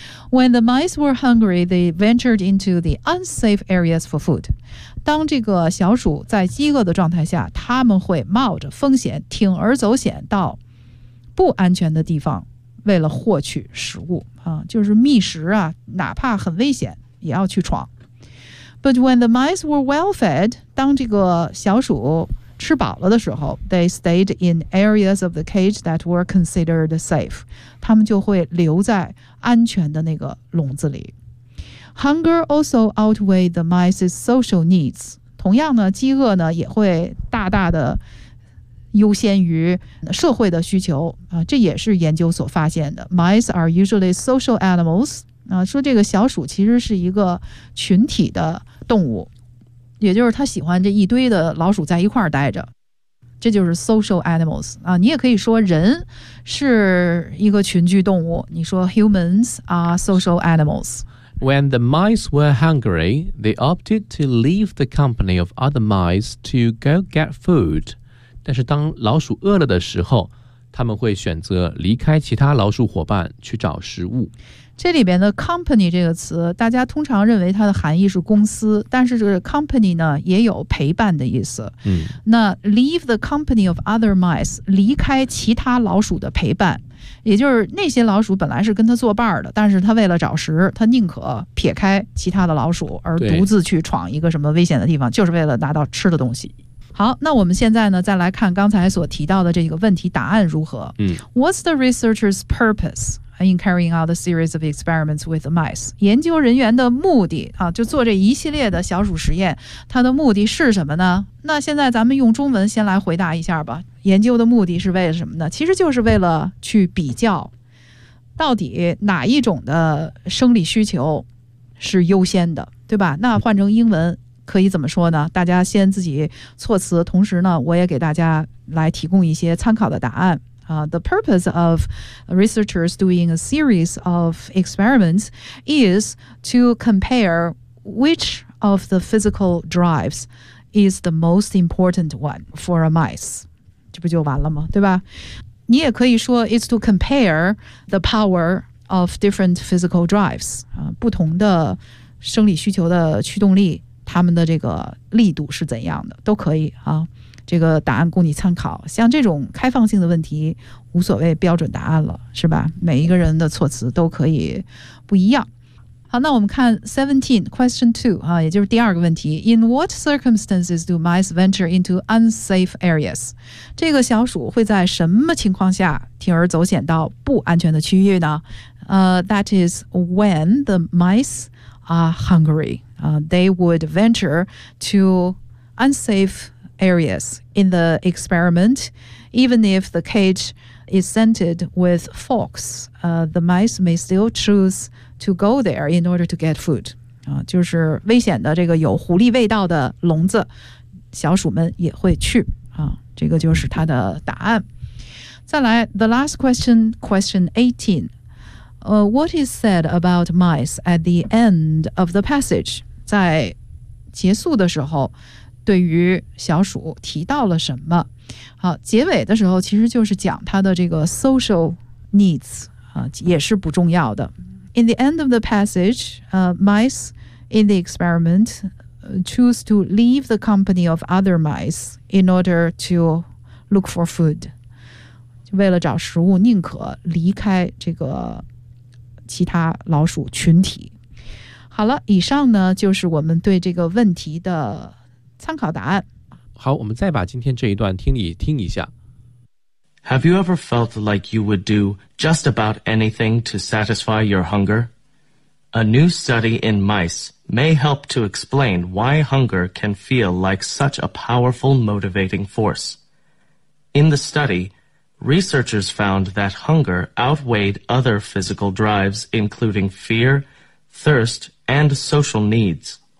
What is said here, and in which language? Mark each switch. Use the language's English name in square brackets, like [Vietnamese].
[English] When the mice were hungry, they ventured into the unsafe areas for food. [Chinese] 当这个小鼠在饥饿的状态下，他们会冒着风险，铤而走险到不安全的地方，为了获取食物啊，就是觅食啊，哪怕很危险，也要去闯。 [English] But when the mice were well fed, [Chinese] 当这个小鼠吃饱了的时候 [English] ，they stayed in areas of the cage that were considered safe. [Chinese] 他们就会留在安全的那个笼子里。 [English] Hunger also outweighed the mice's social needs. [Chinese] 同样呢，饥饿呢也会大大的优先于社会的需求啊，这也是研究所发现的。 [English] Mice are usually social animals. [Chinese] 啊，说这个小鼠其实是一个群体的动物。也就是他喜欢这一堆的老鼠在一块儿待着，这就是 [English] social animals [Chinese] 啊。你也可以说人是一个群居动物，你说 [English] humans are social animals. When the mice were hungry, they opted to leave the company of other mice to go get food. [Chinese] 但是当老鼠饿了的时候，他们会选择离开其他老鼠伙伴去找食物。这里边的 company 这个词，大家通常认为它的含义是公司，但是这个 company 呢也有陪伴的意思。那 [English] leave the company of other mice， [Chinese] 离开其他老鼠的陪伴，也就是那些老鼠本来是跟他作伴的，但是他为了找食，他宁可撇开其他的老鼠而独自去闯一个什么危险的地方，就是为了拿到吃的东西。好，那我们现在呢再来看刚才所提到的这个问题答案如何。 [English] What's the researcher's purpose? In carrying out a series of experiments with the mice. [Chinese] 研究人员的目的啊，就做这一系列的小鼠实验，它的目的是什么呢？那现在咱们用中文先来回答一下吧。研究的目的是为了什么呢？其实就是为了去比较，到底哪一种的生理需求是优先的，对吧？那换成英文可以怎么说呢？大家先自己措辞，同时呢，我也给大家来提供一些参考的答案。 [English] The purpose of researchers doing a series of experiments is to compare which of the physical drives is the most important one for a mice. [Chinese] 这不就完了吗？对吧？你也可以说 [English] is to compare the power of different physical drives. [Chinese] 不同的生理需求的驱动力，它们的这个力度是怎样的，都可以啊。这个答案供你参考，像这种开放性的问题无所谓标准答案了，是吧？每一个人的措辞都可以不一样。好，那我们看 17 question 2、啊、也就是第二个问题。 [English] In what circumstances do mice venture into unsafe areas? [Chinese] 这个小鼠会在什么情况下铤而走险到不安全的区域呢？ [English] That is when the mice are hungry. They would venture to unsafe areas in the experiment, even if the cage is scented with forks, the mice may still choose to go there in order to get food. [Chinese] 就是危险的这个有狐狸味道的笼子，小鼠们也会去啊。这个就是它的答案。再来 ， [English] the last question, question 18. What is said about mice at the end of the passage? [Chinese] 在结束的时候。对于小鼠提到了什么？好，结尾的时候其实就是讲它的这个 social needs 啊，也是不重要的。 [English] In the end of the passage, mice in the experiment choose to leave the company of other mice in order to look for food. [Chinese] 为了找食物，宁可离开这个其他老鼠群体。好了，以上呢就是我们对这个问题的。参考答案。好，我们再把今天这一段听你听一下。 [English] Have you ever felt like you would do just about anything to satisfy your hunger? A new study in mice may help to explain why hunger can feel like such a powerful motivating force. In the study, researchers found that hunger outweighed other physical drives, including fear, thirst, and social needs.